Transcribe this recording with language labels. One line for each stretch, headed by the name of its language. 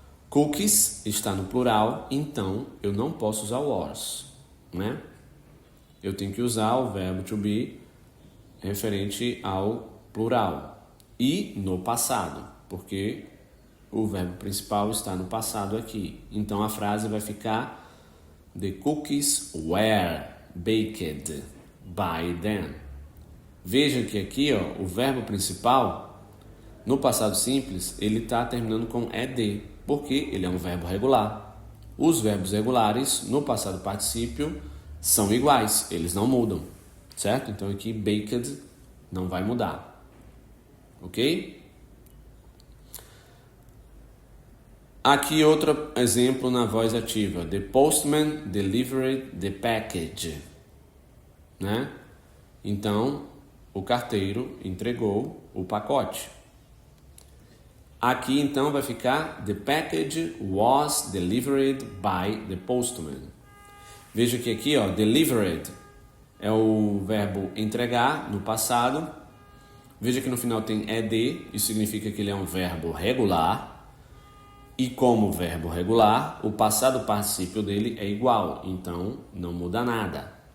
Portuguese: Cookies está no plural, então eu não posso usar was, né? Eu tenho que usar o verbo to be referente ao plural e no passado, porque o verbo principal está no passado aqui. Então a frase vai ficar:
English: The cookies were baked by them.
Portuguese: Veja que aqui, ó, o verbo principal, no passado simples, ele está terminando com ed, porque ele é um verbo regular. Os verbos regulares, no passado particípio, são iguais, eles não mudam, certo? Então aqui, baked não vai mudar, ok? Aqui outro exemplo na voz ativa.
English: The postman delivered the package.
Portuguese: Né? Então, o carteiro entregou o pacote. Aqui, então, vai ficar
English: The package was delivered by the postman.
Portuguese: Veja que aqui, ó, delivered é o verbo entregar no passado. Veja que no final tem ed, isso significa que ele é um verbo regular. E como verbo regular, o passado particípio dele é igual, então não muda nada.